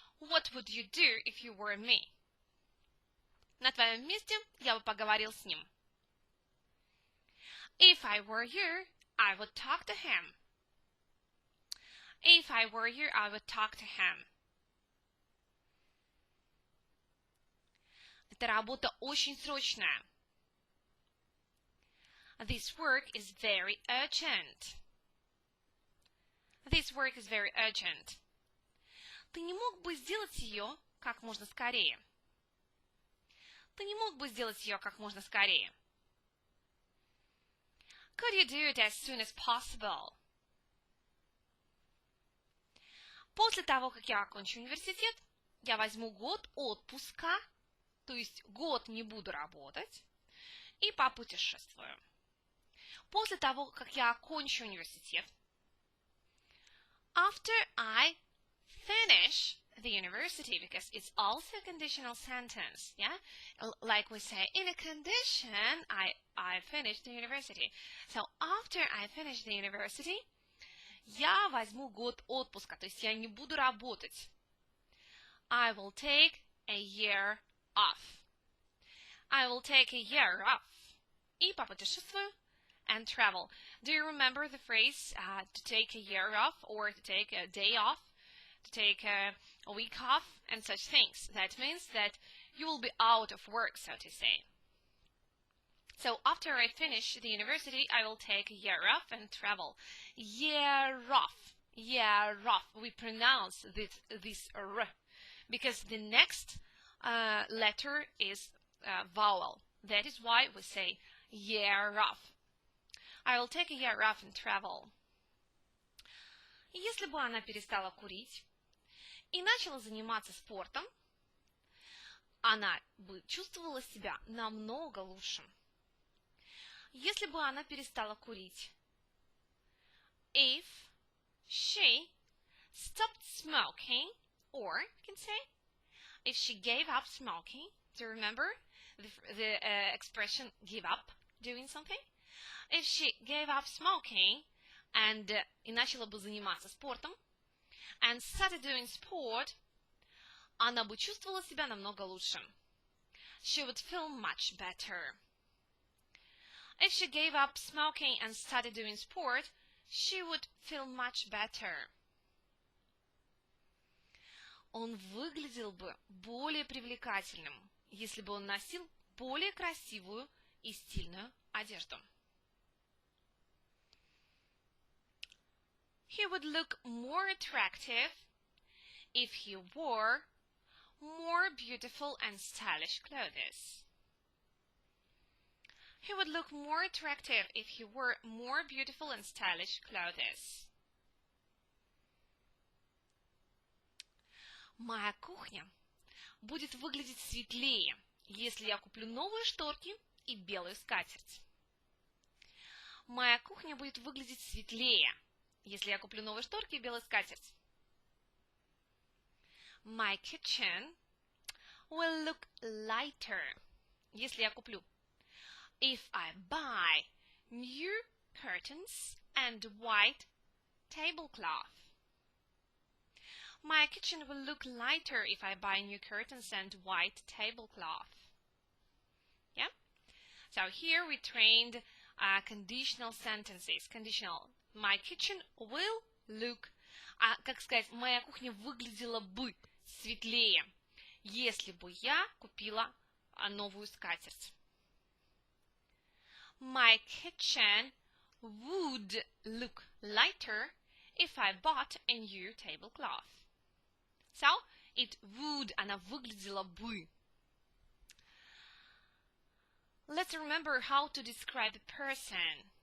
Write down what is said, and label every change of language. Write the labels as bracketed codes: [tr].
[en] What would you do if you were me? [ru] На твоем месте я бы поговорил с ним. [en] If I were you, I would talk to him. If I were you, I would talk to him. [ru] Эта работа очень срочная. [en] This work is very urgent. This work is very urgent. [ru] Ты не мог бы сделать ее как можно скорее? Ты не мог бы сделать ее как можно скорее? [en] Could you do it as soon as possible? [ru] После того, как я окончу университет, я возьму год отпуска, то есть год не буду работать, и попутешествую. После того, как я окончу университет, [en] after I finish the university, because it's also a conditional sentence, yeah? Like we say, in a condition, I finished the university. So after I finish the university, [ru] я возьму год отпуска, то есть я не буду работать. [en] I will take a year off. I will take a year off. [ru] И попутешествую [en] and travel. Do you remember the phrase to take a year off or to take a day off, to take a week off and such things? That means that you will be out of work, so to say. So after I finish the university, I will take a year off and travel. Year off. Year off. We pronounce this r because the next letter is vowel. That is why we say year off. I will take a year off and travel. [ru] Если бы она перестала курить и начала заниматься спортом, она бы чувствовала себя намного лучше. Если бы она перестала курить. [en] If she stopped smoking, or you can say, if she gave up smoking. Do you remember the expression give up doing something? If she gave up smoking and [ru] и начала бы заниматься спортом, [en] and started doing sport, [ru] она бы чувствовала себя намного лучше. [en] She would feel much better. If she gave up smoking and started doing sport, she would feel much better. [ru] Он выглядел бы более привлекательным, если бы он носил более красивую и стильную одежду. [en] He would look more attractive if he wore more beautiful and stylish clothes. He would look more attractive if he wore more beautiful and stylish clothes. [ru] Моя кухня будет выглядеть светлее, если я куплю новые шторки и белую скатерть. Моя кухня будет выглядеть светлее, если я куплю новые шторки и белую скатерть. [en] My kitchen will look lighter, [ru] если я куплю. [en] If I buy new curtains and white tablecloth. My kitchen will look lighter if I buy new curtains and white tablecloth. Yeah? So here we trained conditional sentences. Conditional. My kitchen will look. [ru] Как сказать, моя кухня выглядела бы светлее, если бы я купила новую скатерть. [en] My kitchen would look lighter if I bought a new tablecloth. So, it would, [ru] она выглядела бы. [en] Let's remember how to describe a person.